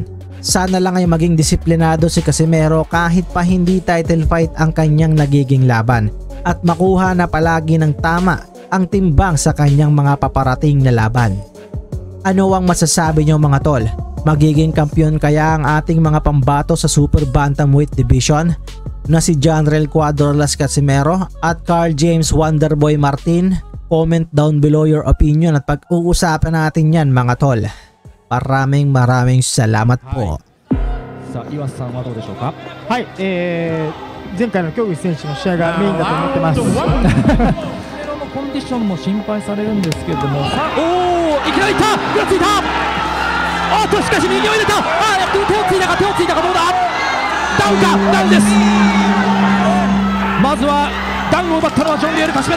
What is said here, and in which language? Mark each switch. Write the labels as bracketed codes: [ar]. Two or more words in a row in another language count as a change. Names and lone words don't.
[tl] Sana lang ay maging disiplinado si Casimero kahit pa hindi title fight ang kanyang nagiging laban at makuha na palagi ng tama ang timbang sa kanyang mga paparating na laban. Ano ang masasabi nyo mga tol? Magiging kampiyon kaya ang ating mga pambato sa Super Bantamweight Division na si Jonrel Cuadro Alas Casimero at Carl James Wonderboy Martin? [en] Comment down below your opinion [tl] at pag-uusapan natin yan mga tol. Maraming salamat po. [ja] さあ岩瀬さんはどうでしょうか。はい、前回の京口選手の試合がメインだと思ってます。コンディションも心配されるんですけれども、おおいきなりいったぐらついた。あっとしかし右を入れた。手をついたかどうだ。ダウンかダウンです。ままずはダウンを奪ったのはジョン・リエル・カシメロ。